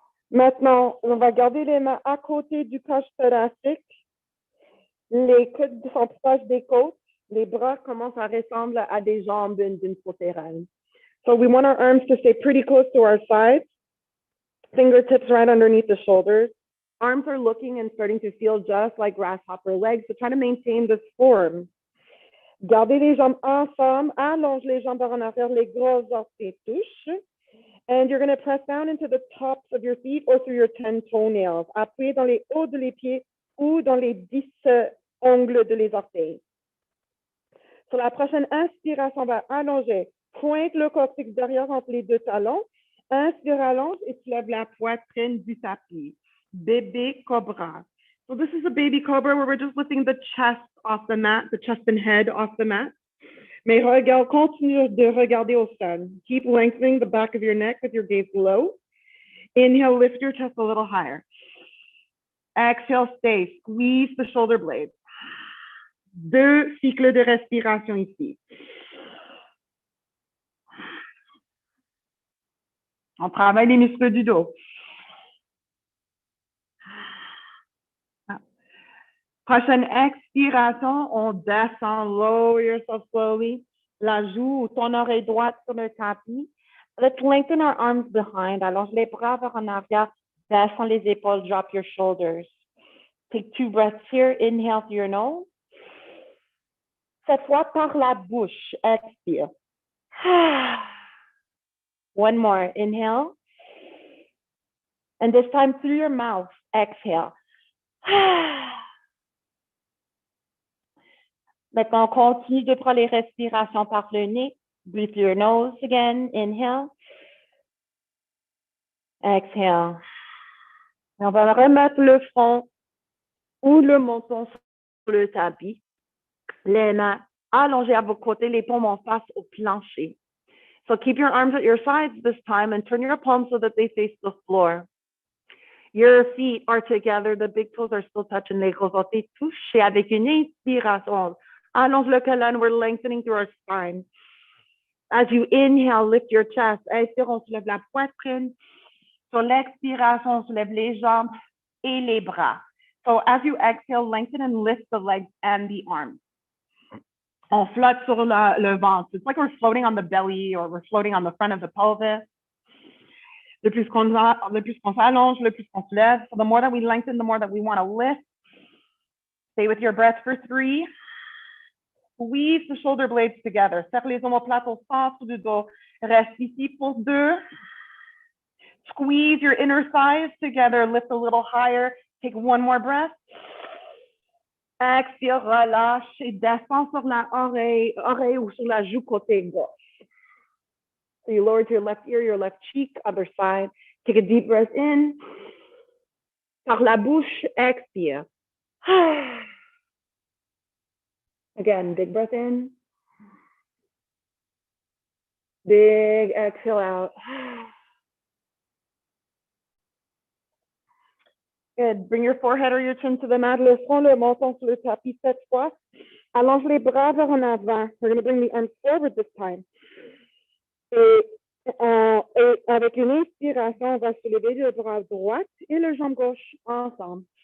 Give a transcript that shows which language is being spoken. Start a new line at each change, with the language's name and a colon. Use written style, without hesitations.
French: Maintenant, on va garder les mains à côté du cage thoracique. Les coudes sont proches des côtes. Les bras commencent à ressembler à des jambes d'une sauterelle.
English: So we want our arms to stay pretty close to our sides. Fingertips right underneath the shoulders. Arms are looking and starting to feel just like grasshopper legs. So try to maintain this form.
French: Gardez les jambes ensemble. Allonge les jambes en arrière. Les gros orteils touchent.
English: And you're going to press down into the tops of your feet or through your 10 toenails.
French: Appuyez dans les hauts de les pieds ou dans les 10 ongles de les orteils. Sur la prochaine inspiration, on va allonger. Pointe le coccyx derrière entre les deux talons. Inspire, allonge et tu lèves la poitrine du tapis. Bébé cobra.
English: So this is a baby cobra where we're just lifting the chest off the mat, the chest and head off the mat.
French: Mais regarde, continue de regarder au sol.
English: Keep lengthening the back of your neck with your gaze low. Inhale, lift your chest a little higher. Exhale, stay. Squeeze the shoulder blades.
French: 2 cycles de respiration ici. On travaille les muscles du dos. Prochaine expiration, on descend,
English: lower yourself slowly.
French: La joue ou ton oreille droite sur le tapis.
English: Let's lengthen our arms behind.
French: Allonge les bras vers en arrière. Descends les épaules,
English: drop your shoulders. Take 2 breaths here. Inhale through your nose.
French: Cette fois, par la bouche, expire.
English: One more. Inhale. And this time through your mouth. Exhale.
French: Maintenant, on continue de prendre les respirations par le nez.
English: Breathe through your nose again. Inhale. Exhale.
French: Et on va remettre le front ou le menton sur le tapis. Les mains allongées à vos côtés, les paumes en face au plancher.
English: So keep your arms at your sides this time and turn your palms so that they face the floor. Your feet are together. The big toes are still touching.
French: Les gros orteils touchés avec une inspiration. Allonge le colonne.
English: We're lengthening through our spine. As you inhale, lift your chest.
French: Inspire, on soulève la poitrine. Sur l'expiration, on soulève les jambes et les bras.
English: So as you exhale, lengthen and lift the legs and the arms.
French: On flotte sur le ventre.
English: It's like we're floating on the belly or we're floating on the front of the pelvis.
French: Le plus qu'on s'allonge, le plus qu'on se lève.
English: So the more that we lengthen, the more that we want to lift. Stay with your breath for 3. Squeeze the shoulder blades together.
French: Serre les omoplates au centre du dos. Reste ici pour 2.
English: Squeeze your inner thighs together. Lift a little higher. Take one more breath.
French: Expire, relâche et descends sur la oreille ou sur la joue côté gauche.
English: So you lower to your left ear, your left cheek, other side. Take a deep breath in.
French: Par la bouche, expire.
English: Again, big breath in. Big exhale out. Good. Bring your forehead or your chin to the mat.
French: Le front, le menton sur le tapis cette fois. Allonge les bras vers en avant.
English: We're going to bring the arms forward this time.
French: Et avec une inspiration, on va soulever le bras droit et le jambe gauche ensemble.